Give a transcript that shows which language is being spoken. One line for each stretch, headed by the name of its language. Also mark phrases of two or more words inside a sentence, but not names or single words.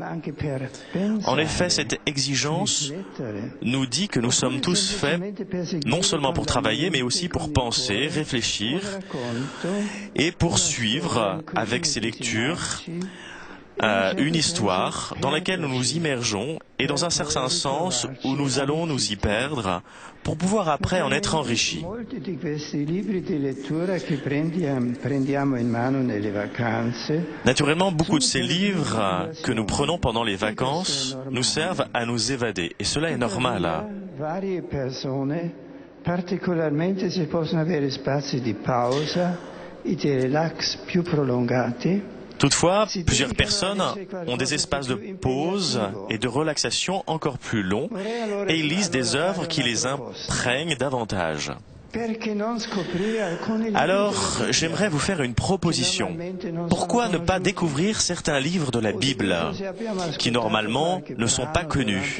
French: En effet, cette exigence nous dit que nous sommes tous faits non seulement pour travailler, mais aussi pour penser, réfléchir et poursuivre avec ces lectures une histoire dans laquelle nous nous immergeons et dans un certain sens où nous allons nous y perdre pour pouvoir après en être enrichis. Naturellement, beaucoup de ces livres que nous prenons pendant les vacances nous servent à nous évader et cela est normal.
Italian: Particolarmente si possono avere spazi di pausa e di relax più prolungati.
French: Toutefois, plusieurs personnes ont des espaces de pause et de relaxation encore plus longs et ils lisent des œuvres qui les imprègnent davantage. Alors, j'aimerais vous faire une proposition. Pourquoi ne pas découvrir certains livres de la Bible qui normalement ne sont pas connus ?